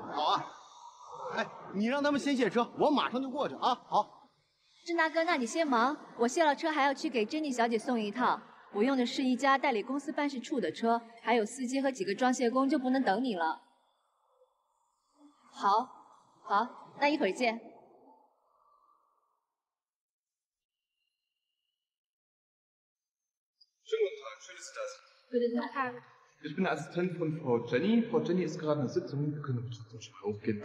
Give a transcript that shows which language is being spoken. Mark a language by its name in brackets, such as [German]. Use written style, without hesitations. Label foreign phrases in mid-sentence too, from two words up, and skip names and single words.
[Chinese] 好啊，哎，你让他们先卸车，我马上就过去啊。好，郑大哥，那你先忙，我卸了车还要去给珍妮小姐送一套。我用的是一家代理公司办事处的车，还有司机和几个装卸工，就不能等你了。好，那一会儿见。 [German] Schönen guten Tag, schön, dass Sie da sind. Guten Tag. Ich bin der Assistent von Frau Jenny. Frau Jenny ist gerade in der Sitzung. Wir können aber trotzdem schon rausgehen.